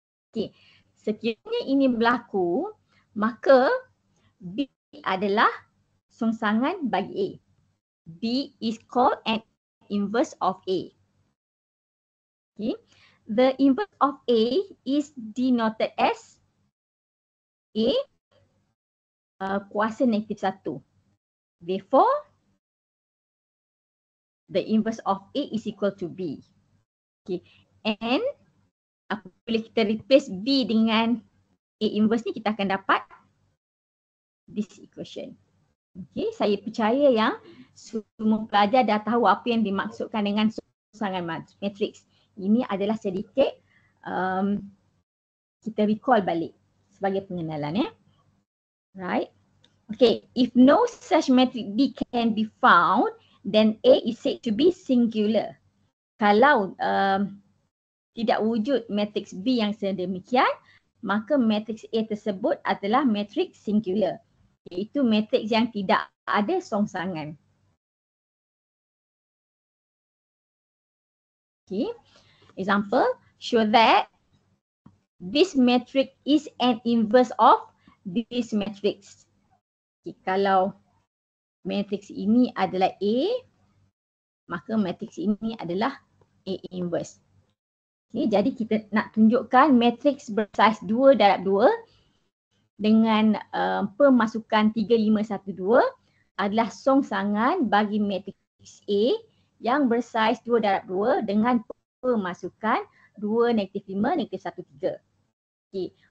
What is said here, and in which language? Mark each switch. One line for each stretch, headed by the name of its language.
Malay: Okey, sekiranya ini berlaku, maka B adalah songsangan bagi A.
English: B is called an inverse of A. Okay. The inverse of A is denoted as A
Malay: kuasa negatif
English: 1. Therefore, the inverse of A is equal to B.
Malay: Okay. And apabila kita replace B dengan A inverse ni, kita akan dapat
English: this equation.
Malay: Okay, saya percaya yang semua pelajar dah tahu apa yang dimaksudkan dengan songsangan matrix. Ini adalah sedikit kita recall balik sebagai pengenalan ya.
English: Right. Okay, if no such matrix B can be found, then A is said to be singular.
Malay: Kalau tidak wujud matrix B yang sedemikian, maka matriks A tersebut adalah matriks singular, iaitu matriks yang tidak ada songsangan. Okay.
English: Example, show that this matrix is an inverse of this matrix.
Malay: Okay, kalau matriks ini adalah A, maka matriks ini adalah A inverse. Okay, jadi kita nak tunjukkan matriks bersaiz 2 darab 2 dengan pemasukan 3, 5, 1, 2 adalah songsangan bagi matriks A yang bersaiz 2 darab 2 dengan pemasukan 2, -5, -1, 3. Okay.